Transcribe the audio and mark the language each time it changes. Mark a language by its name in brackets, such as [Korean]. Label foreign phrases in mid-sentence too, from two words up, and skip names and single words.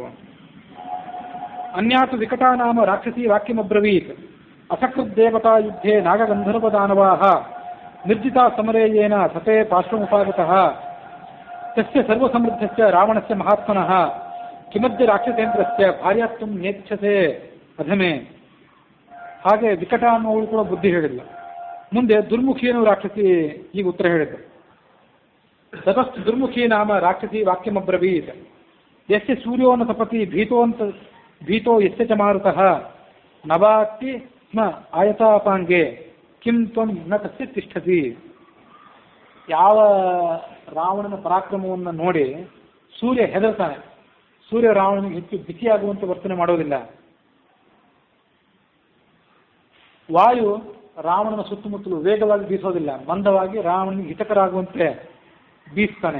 [Sanskrit] ಅನ್ಯಾತು ವಿಕಟಾ ನಾಮ ರಾಕ್ಷಸಿ ವಾಕ್ಯಮಬ್ರವೀತ್ ಅಸಕೃತ್ ದೇವತಾ ಯುದ್ಧೇ ನಾಗಗಂಧರ್ವ ದಾನವಾಹ ನಿರ್ಜಿತಾ ಸಮರೇಯೇನ ಸತೇ ಪಾರ್ಶ್ವಮುಪಾಗತಃ ತಸ್ಯ ಸರ್ವಸಮೃದ್ಧಸ್ಯ ರಾವಣಸ್ಯ ಮಹಾತ್ಮನಃ ಕಿಮದ್ಯ ರಾಕ್ಷಸೇಂದ್ರಸ್ಯ ಭಾರ್ಯಾತ್ವಂ ನೇಚ್ಛಸೆ ಅಧಮೆ. [Kannada] ಹಾಗೆ ವಿಕಟ ಅನ್ನೋಳು ಕೂಡ ಬುದ್ಧಿ ಹೇಳಿಲ್ಲ. ಮುಂದೆ ದುರ್ಮುಖಿಯನ್ನು ರಾಕ್ಷಸಿ ಈಗ ಉತ್ತರ ಹೇಳಿದ್ದು. [Sanskrit] ತತಸ್ತು ದುರ್ಮುಖಿ ನಾಮ ರಾಕ್ಷಸಿ ವಾಕ್ಯಮಬ್ರವೀತ್ ಯಸ್ಯ ಸೂರ್ಯೋ ನ ತಪತಿ ಭೀತೋ ಯಸ್ಯ ಚ ಮಾರುತಃ ನವಾತಿ ಸ್ಮ ಆಯತಾಪಾಂಗೆ ಕಿಂ ತ್ವಂ ನ ತಸ್ಯ ತಿಷ್ಠತಿ. [Kannada] ಯಾವ ರಾವಣನ ಪರಾಕ್ರಮವನ್ನು ನೋಡಿ ಸೂರ್ಯ ಹೆದರ್ತಾನೆ, ಸೂರ್ಯ ರಾವಣನಿಗೆ ಹೆಚ್ಚು ಬಿಸಿಯಾಗುವಂತೆ ವರ್ತನೆ ಮಾಡೋದಿಲ್ಲ. ವಾಯು ರಾವಣನ ಸುತ್ತಮುತ್ತಲು ವೇಗವಾಗಿ ಬೀಸೋದಿಲ್ಲ, ಮಂದವಾಗಿ ರಾವಣನಿಗೆ ಹಿತಕರಾಗುವಂತೆ ಬೀಸ್ತಾನೆ.